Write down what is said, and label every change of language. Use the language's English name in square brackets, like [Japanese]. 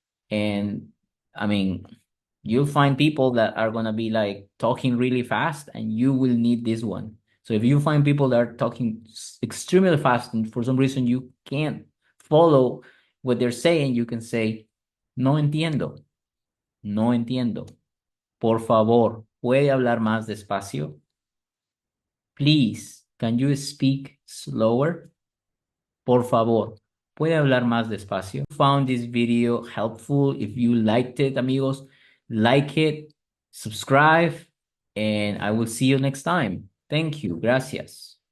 [English] And I mean, you'll find people that are going to be like talking really fast and you will need this one. So if you find people that are talking extremely fast and for some reason you can't follow what they're saying, you can say, [Spanish] no entiendo. Por favor, ¿puede hablar más despacio? [English] Please, can you speak slower? [Spanish] Por favor, ¿puede hablar más despacio? [English] Found this video helpful. If you liked it, amigos, like it, subscribe, and I will see you next time. Thank you. Gracias.